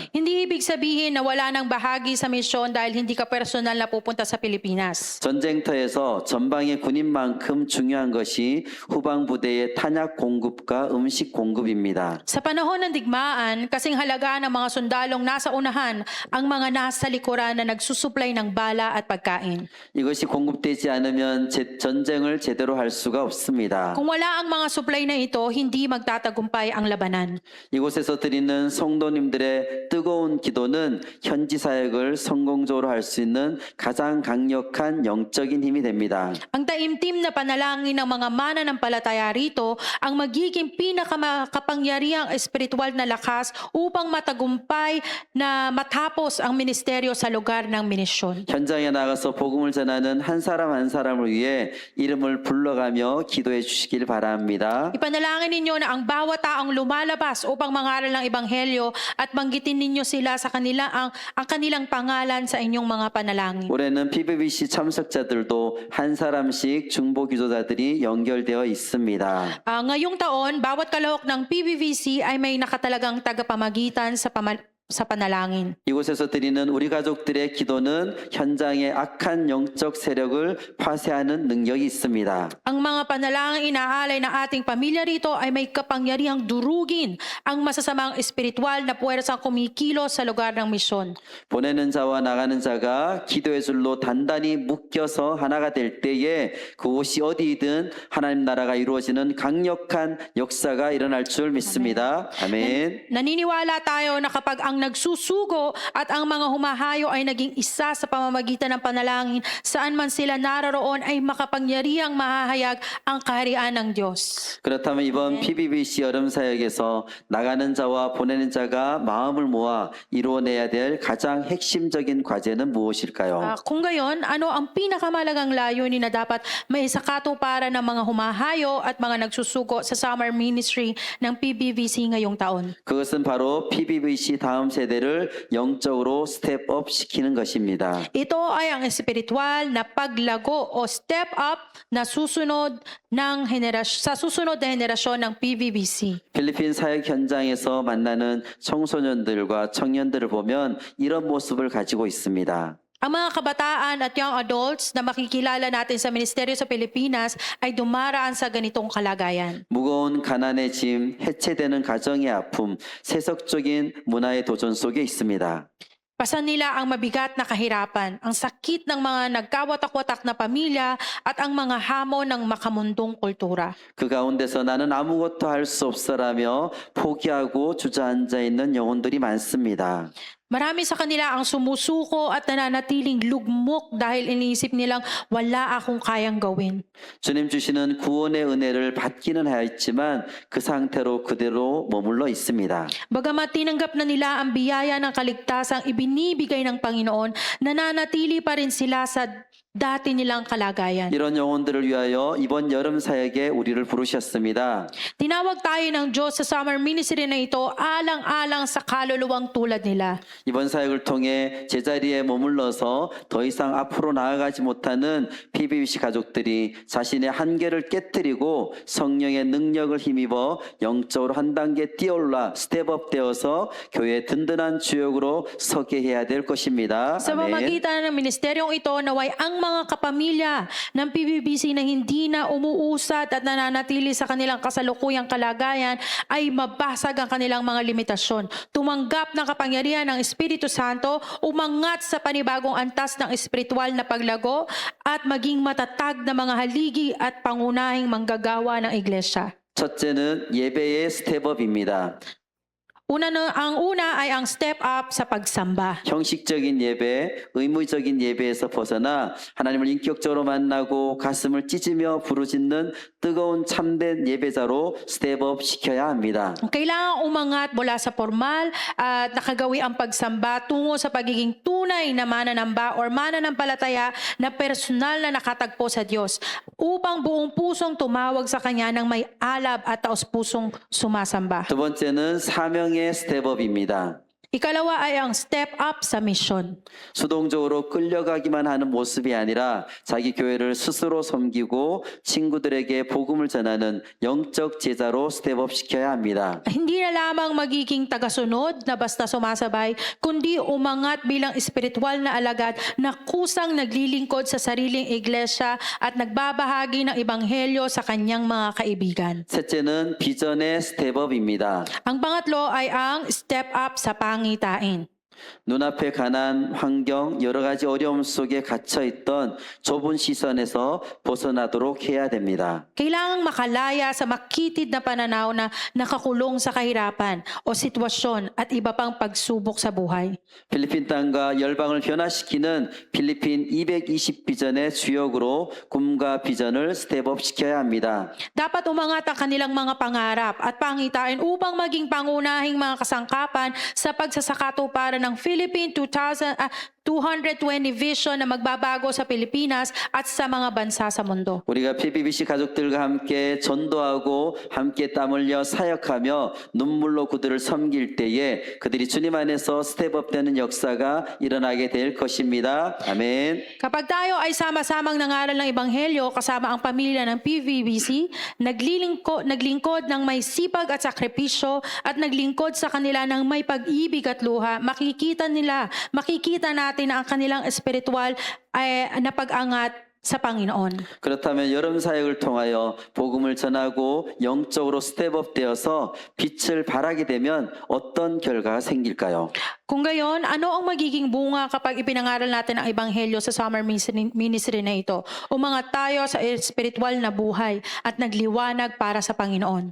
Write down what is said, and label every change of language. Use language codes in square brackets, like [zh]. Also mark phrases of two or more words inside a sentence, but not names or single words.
[tl] Hindi ibig sabihin na wala nang bahagi sa misyon dahil hindi ka personal na pupunta sa Pilipinas. [ko] 전쟁터에서 전방의 군인만큼 중요한 것이 후방 부대의 탄약 공급과 음식 공급입니다. [tl] Sa panahon ng digmaan, kasing halaga ng mga sundalong nasa unahan ang mga nasa likuran na nagsusuplay ng bala at pagkain. [ko] 이것이 공급되지 않으면 전쟁을 제대로 할 수가 없습니다. [tl] Kung wala ang mga supply na ito, hindi magtatagumpay ang labanan. [ko] 이곳에서 드리는 성도님들의 뜨거운 기도는 현지 사역을 성공적으로 할 수 있는 가장 강력한 영적인 힘이 됩니다. [tl] Ang taimtim na panalangin ng mga mananampalataya rito ang magiging pinakamakapangyarihang espiritual na lakas upang matagumpay na matapos ang ministeryo sa lugar ng minisyon. [ko] 현장에 나가서 복음을 전하는 한 사람 한 사람을 위해 이름을 불러가며 기도해 주시길 바랍니다. [tl] Ipanalangin ninyo na ang bawat taong lumalabas upang mangaral ng ebanghelyo at banggitin ninyo sila sa kanila ang kanilang pangalan sa inyong mga panalangin. [ko] 올해는 PBBC 참석자들도 한 사람씩 중보 기도자들이 연결되어 있습니다. [tl] Ngayong taon, bawat kalahok ng PBVC ay may nakatalagang tagapamagitan sa panalangin. [ko] 이곳에서 드리는 우리 가족들의 기도는 현장의 악한 영적 세력을 파쇄하는 능력이 있습니다. [tl] Ang mga panalangin inaalay ng ating pamilya rito ay may kapangyarihang durugin ang masasamang espiritual na puwersang kumikilos sa lugar ng misyon. [ko] 보내는 자와 나가는 자가 기도의 줄로 단단히 묶여서 하나가 될 때에 그곳이 어디이든 하나님 나라가 이루어지는 강력한 역사가 일어날 줄 믿습니다. 아멘. [tl] Naniniwala tayo na kapag ang nagsusugo at ang mga humahayo ay naging isa sa pamamagitan ng panalangin, saan man sila naroroon ay makapangyarihang mahahayag ang kaharian ng Diyos. [ko] 그렇다면 이번 PBBC 여름 사역에서 나가는 자와 보내는 자가 마음을 모아 이루어내야 될 가장 핵심적인 과제는 무엇일까요? [tl] Kung gayon, ano ang pinakamalagang layunin na dapat may sakatuparan ng mga humahayo at mga nagsusugo sa [en] summer ministry [tl] ng PBVC ngayong taon? [ko] 그것은 바로 PBBC 다음 세대를 영적으로 스텝업 시키는 것입니다. [tl] Ito ay ang espiritual na paglago o [en] step up [tl] na susunod sa susunod na henerasyon ng PBBC. [ko] 필리핀 사역 현장에서 만나는 청소년들과 청년들을 보면 이런 모습을 가지고 있습니다. [tl] Ang mga kabataan at [en] young adults [tl] na makikilala natin sa ministeryo sa Pilipinas ay dumaraan sa ganitong kalagayan. [ko] 무거운 가난의 짐, 해체되는 가정의 아픔, 세속적인 문화의 도전 속에 있습니다. [tl] Pasan nila ang mabigat na kahirapan, ang sakit ng mga nagkawatak-watak na pamilya at ang mga hamon ng makamundong kultura. [ko] 그 가운데서 나는 아무것도 할 수 없어라며 포기하고 주저앉아 있는 영혼들이 많습니다. [tl] Marami sa kanila ang sumusuko at nananatiling lugmok dahil iniisip nilang wala akong kayang gawin. [ko] 주님 주시는 구원의 은혜를 받기는 하였지만 그 상태로 그대로 머물러 있습니다. [tl] Bagamat tinanggap na nila ang biyaya ng kaligtasang ibinibigay ng Panginoon, nananatili pa rin sila sa dati nilang kalagayan. [ko] 이런 영혼들을 위하여 이번 여름 사역에 우리를 부르셨습니다. [tl] Tinawag tayo ng Diyos sa [en] summer ministry [tl] na ito alang-alang sa kaluluwang tulad nila. [ko] 이번 사역을 통해 제자리에 머물러서 더 이상 앞으로 나아가지 못하는 PBBC 가족들이 자신의 한계를 깨뜨리고 성령의 능력을 힘입어 영적으로 한 단계 뛰어올라 스텝업 되어서 교회의 든든한 주역으로 서게 해야 될 것입니다. [tl] Sa [ko] 아멘. [tl] pamamagitan ng ministeryong ito, naway ang ang mga kapamilya ng PBBC na hindi na umuusad at nananatili sa kanilang kasalukuyang kalagayan ay mabasag ang kanilang mga limitasyon. Tumanggap ng kapangyarihan ng Espiritu Santo, umangat sa panibagong antas ng espiritual na paglago at maging matatag na mga haligi at pangunahing manggagawa ng iglesia. [ko] 첫째는 예배의 스텝업입니다. [tl] Ang una ay ang [en] step up [tl] sa pagsamba. [ko] 형식적인 예배, 의무적인 예배에서 벗어나 하나님을 인격적으로 만나고 가슴을 찢으며 부르짖는 뜨거운 참된 예배자로 스텝업 시켜야 합니다. [tl] Kailangan umangat mula sa formal at nakagawi ang pagsamba tungo sa pagiging tunay na mananamba or mananampalataya na personal na nakatagpo sa Diyos upang buong pusong tumawag sa Kanya ng may alab at taos-pusong sumasamba. [ko] 두 번째는 사명의 스텝업입니다. [tl] Ikalawa ay ang [en] step up [tl] sa mission. [ko] 수동적으로 끌려가기만 하는 모습이 아니라 자기 교회를 스스로 섬기고 친구들에게 복음을 전하는 영적 제자로 스텝업 시켜야 합니다. [tl] Hindi na lamang magiging tagasunod na basta sumasabay, kundi umangat bilang espiritual na alagad na kusang naglilingkod sa sariling iglesia at nagbabahagi ng ebanghelyo sa kanyang mga kaibigan. [ko] 셋째는 비전의 스텝업입니다. [tl] Ang pangatlo ay ang [en] step up [tl] sa pangitain. [ko] 눈앞에 가난 환경, 여러 가지 어려움 속에 갇혀 있던 좁은 시선에서 벗어나도록 해야 됩니다. [tl] Kailangang makalaya sa makitid na pananaw na nakakulong sa kahirapan o sitwasyon at iba pang pagsubok sa buhay. [ko] 필리핀 땅과 열방을 변화시키는 필리핀 220 비전의 주역으로 꿈과 비전을 스텝업 시켜야 합니다. [tl] Dapat umangat ang kanilang mga pangarap at pangitain upang maging pangunahing mga kasangkapan sa pagsasakatuparan ng Philippine 220 vision na magbabago sa Pilipinas at sa mga bansa sa mundo. [ko] 우리가 PBBC 가족들과 함께 전도하고 함께 땀 흘려 사역하며 눈물로 그들을 섬길 때에 그들이 주님 안에서 스텝업 되는 역사가 일어나게 될 것입니다. 아멘. [tl] Kapag tayo ay sama-samang nangaral ng Ebanghelyo kasama ang pamilya ng PVBC, naglingkod ng may sipag at sakripisyo at naglingkod sa kanila ng may pag-ibig at luha, makikita natin na ang kanilang espiritual ay na pag-angat sa Panginoon. [ko] 그렇다면 여름 사역을 통하여 복음을 전하고 영적으로 스텝업 되어서 빛을 발하게 되면 어떤 결과가 생길까요? [tl] Kung gayon, ano ang magiging bunga kapag ipinangaral natin ang Ebanghelyo sa [en] summer ministry [tl] na ito? Umangat tayo sa espiritual na buhay at nagliwanag para sa Panginoon.